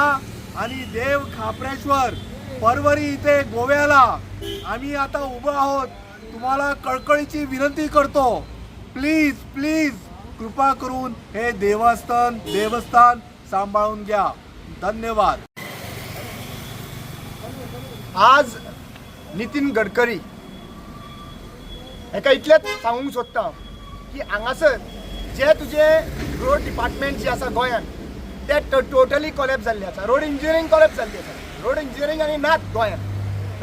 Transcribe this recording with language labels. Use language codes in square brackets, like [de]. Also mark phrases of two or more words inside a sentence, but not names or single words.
[mr] आणि देव खापरेश्वर परवरी इथे गोव्याला आम्ही आता उभं आहोत. तुम्हाला कळकळीची विनंती करतो, प्लीज प्लीज कृपा करून हे देवस्थान सांभाळून घ्या. धन्यवाद. [kok] आज नितीन गडकरी हेका इतलेंच सांगूंक सोदता की हांगासर जे तुजे [en] road department [kok] जे आसा गोंयांत ते [en] totally collapse [kok] जाल्ले आसा. [en] road engineering [kok] कॉलेप्स जाल्ली आसा. [en] road engineering [kok] आनी नात गोंयांत.